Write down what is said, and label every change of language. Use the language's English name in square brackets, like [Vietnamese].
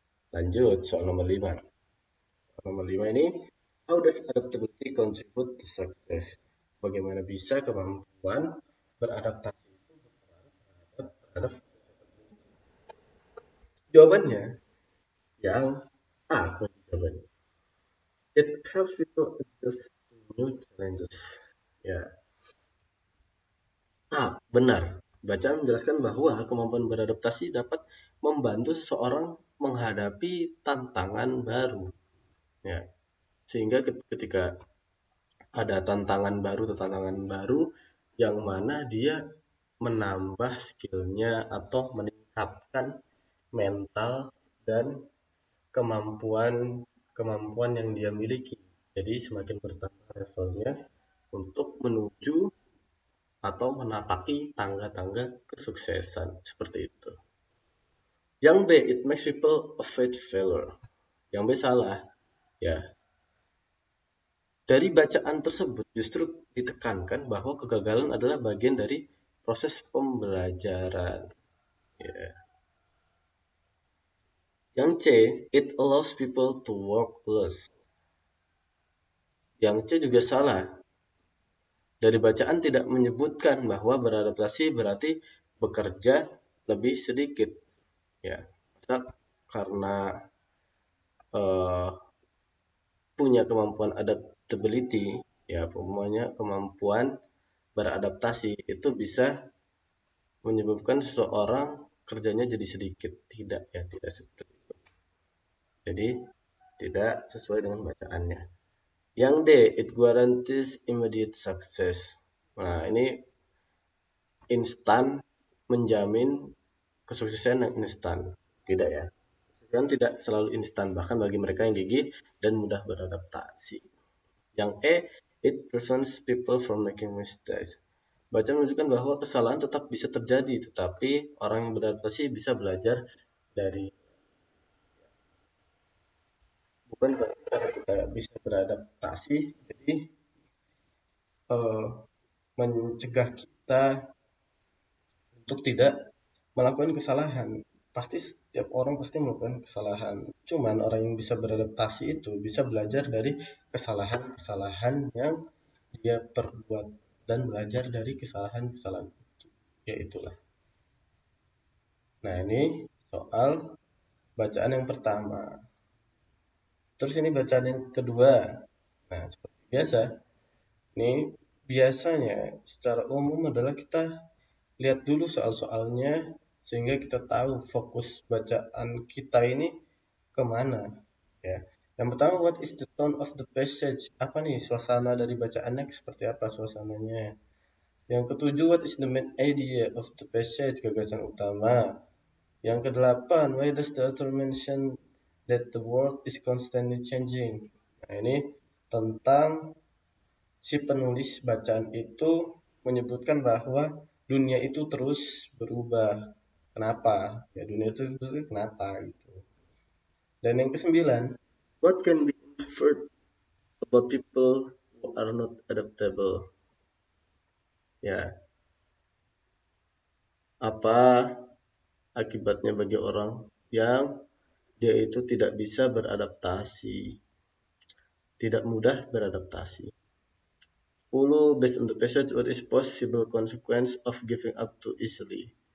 [Indonesian] Lanjut, soal nomor 5. Soal nomor 5 ini, [English] how does adaptability contribute to success? [Indonesian] Bagaimana bisa kemampuan beradaptasi itu berperan terhadap jawabannya yang A. Jawabannya. [English] It helps people adjust to new challenges. [Indonesian] Ya. Benar. Bacaan menjelaskan bahwa kemampuan beradaptasi dapat membantu seseorang menghadapi tantangan baru. Ya. Sehingga ketika ada tantangan baru yang mana dia menambah skillnya atau meningkatkan meningkatkan mental dan kemampuan yang dia miliki. Jadi semakin bertambah levelnya untuk menuju atau menapaki tangga-tangga kesuksesan seperti itu. Yang B, [English] it makes people avoid failure. [Indonesian] Yang B salah, ya. Dari bacaan tersebut justru ditekankan bahwa kegagalan adalah bagian dari proses pembelajaran. Ya. Yang C, [English] it allows people to work less. [Indonesian] Yang C juga salah. Dari bacaan tidak menyebutkan bahwa beradaptasi berarti bekerja lebih sedikit. Ya, karena uh, punya kemampuan adaptability, ya semuanya kemampuan beradaptasi itu bisa menyebabkan seseorang kerjanya jadi sedikit. Tidak ya, tidak seperti itu. Jadi tidak sesuai dengan bacaannya. Yang D, [English] it guarantees immediate success. [Indonesian] Nah, ini instan menjamin kesuksesan yang instan. Tidak ya. Kesuksesan tidak selalu instan, bahkan bagi mereka yang gigih dan mudah beradaptasi. Yang E, [English] it prevents people from making mistakes. [Indonesian] Baca menunjukkan bahwa kesalahan tetap bisa terjadi, tetapi orang yang beradaptasi bisa belajar dari. Bukan berarti kita bisa beradaptasi, jadi mencegah kita untuk tidak melakukan kesalahan. Pasti setiap orang pasti melakukan kesalahan. Cuman orang yang bisa beradaptasi itu bisa belajar dari kesalahan-kesalahan yang dia perbuat dan belajar dari kesalahan-kesalahan itu. Ya itulah. Nah, ini soal bacaan yang pertama. Terus ini bacaan yang kedua. Nah, seperti biasa, ini biasanya secara umum adalah kita lihat dulu soal-soalnya sehingga kita tahu fokus bacaan kita ini kemana. Ya. Yang pertama, [English] what is the tone of the passage? [Indonesian] Apa nih suasana dari bacaannya, seperti apa suasananya? Yang ketujuh, [English] what is the main idea of the passage? [Indonesian] Gagasan utama. Yang kedelapan, [English] why does the author mention that the world is constantly changing? [Indonesian] Nah, ini tentang si penulis bacaan itu menyebutkan bahwa dunia itu terus berubah. Kenapa? Ya dunia itu kenapa gitu. Dan yang kesembilan, [English] what can be inferred about people who are not adaptable? [Indonesian] Ya, apa akibatnya bagi orang yang dia itu tidak bisa beradaptasi, tidak mudah beradaptasi. 10. [English] Based on the passage, what is possible consequence of giving up too easily?